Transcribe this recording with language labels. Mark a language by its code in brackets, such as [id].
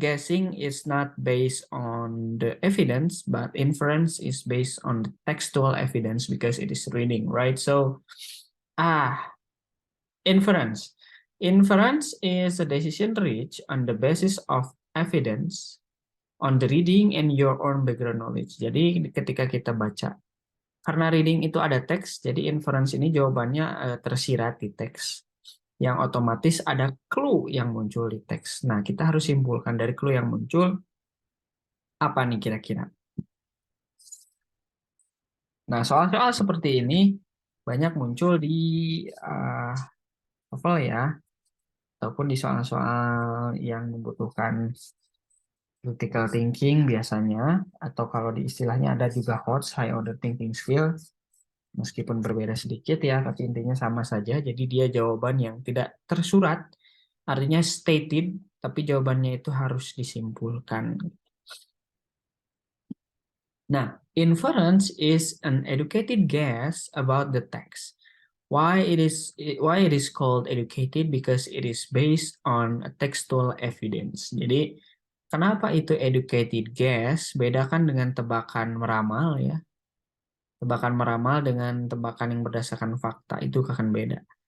[en] Guessing is not based on the evidence, but inference is based on the textual evidence because it is reading, right? So inference. Inference is a decision reached on the basis of evidence on the reading and your own background knowledge. [id] Jadi ketika kita baca, karena reading itu ada teks, jadi inference ini jawabannya tersirat di teks. Yang otomatis ada clue yang muncul di teks. Nah, kita harus simpulkan dari clue yang muncul, apa nih kira-kira. Nah, soal-soal seperti ini banyak muncul di TOEFL ya, ataupun di soal-soal yang membutuhkan critical thinking biasanya, atau kalau di istilahnya ada juga HOTS, High Order Thinking Skills, meskipun berbeda sedikit ya, tapi intinya sama saja. Jadi dia jawaban yang tidak tersurat, artinya stated, tapi jawabannya itu harus disimpulkan. [en] Nah, inference is an educated guess about the text. Why it is called educated? Because it is based on a textual evidence. [id] Jadi, kenapa itu educated guess? Bedakan dengan tebakan meramal ya. Tebakan meramal dengan tebakan yang berdasarkan fakta itu akan beda.